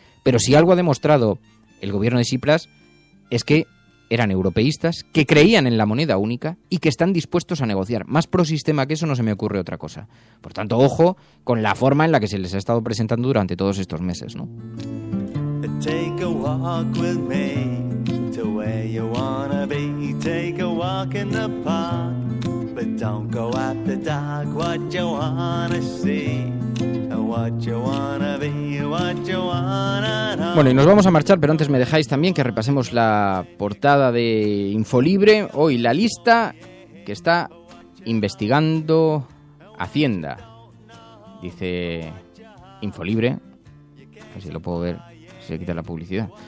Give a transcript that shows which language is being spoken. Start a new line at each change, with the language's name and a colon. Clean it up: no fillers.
Spanish: Pero si algo ha demostrado el gobierno de Tsipras es que eran europeístas, que creían en la moneda única y que están dispuestos a negociar. Más prosistema que eso no se me ocurre otra cosa. Por tanto, ojo con la forma en la que se les ha estado presentando durante todos estos meses, ¿no?
English: Take a walk with me to where you wanna be. Take a walk in the park, but don't go after dark. What you wanna see, what you wanna be, what you wanna know.
Spanish: Bueno, y nos vamos a marchar, pero antes me dejáis también que repasemos la portada de Infolibre. Hoy la lista que está investigando Hacienda. Dice Infolibre, a ver si lo puedo ver. Se quita la publicidad.